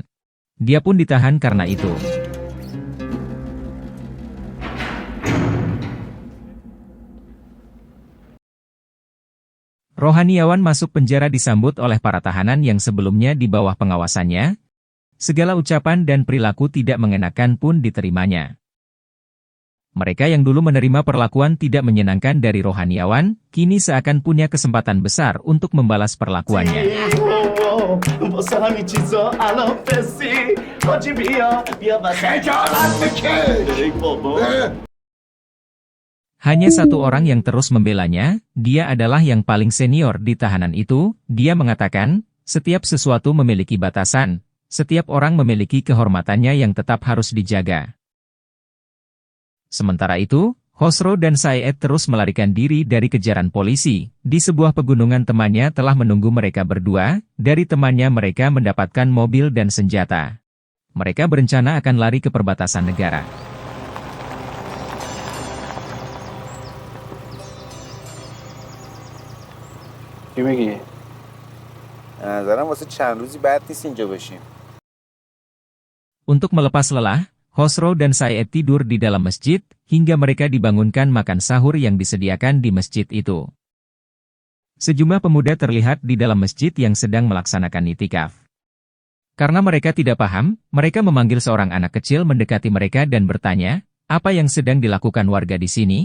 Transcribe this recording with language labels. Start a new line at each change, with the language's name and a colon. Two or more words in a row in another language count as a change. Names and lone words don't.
Indonesian: Dia pun ditahan karena itu. Rohaniawan masuk penjara disambut oleh para tahanan yang sebelumnya di bawah pengawasannya. Segala ucapan dan perilaku tidak mengenakan pun diterimanya. Mereka yang dulu menerima perlakuan tidak menyenangkan dari rohaniawan, kini seakan punya kesempatan besar untuk membalas perlakuannya.
Persian: واسه همین چیزا الان فسی حاجی بیا خجالت بکش ای بابا.
Indonesian: Hanya satu orang yang terus membelanya, dia adalah yang paling senior di tahanan itu. Dia mengatakan, setiap sesuatu memiliki batasan, setiap orang memiliki kehormatannya yang tetap harus dijaga. Sementara itu, Khosrow dan Said terus melarikan diri dari kejaran polisi. Di sebuah pegunungan temannya telah menunggu mereka berdua. Dari temannya mereka mendapatkan mobil dan senjata. Mereka berencana akan lari ke perbatasan negara.
Persian: چی میگی؟ نظرم واسه چند روزی بعد نیست اینجا باشیم.
Indonesian: Untuk melepas lelah, Khosrow dan Said tidur di dalam masjid, hingga mereka dibangunkan makan sahur yang disediakan di masjid itu. Sejumlah pemuda terlihat di dalam masjid yang sedang melaksanakan itikaf. Karena mereka tidak paham, mereka memanggil seorang anak kecil mendekati mereka dan bertanya, apa yang sedang dilakukan warga di sini?